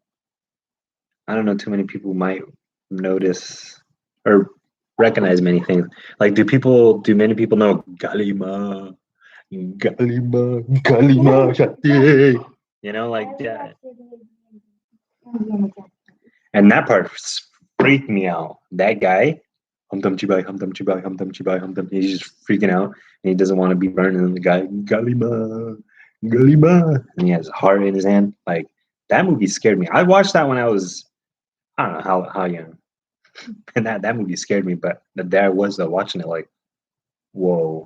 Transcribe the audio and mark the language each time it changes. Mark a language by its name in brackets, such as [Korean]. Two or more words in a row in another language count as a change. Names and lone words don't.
[English] I don't know too many people might notice or recognize many things. Like, do many people know Galima, Galima, Shate? Like that. Indiana Jones. And that part freaked me out. That guy, hum dum chibai, hum dum chibai, hum dum chibai, hum dum. He's just freaking out, and he doesn't want to be burned. And the guy, Galima, Galima, and he has a heart in his hand. Like that movie scared me. I watched that when I was, I don't know how young, and that movie scared me. But there I was watching it, like, whoa.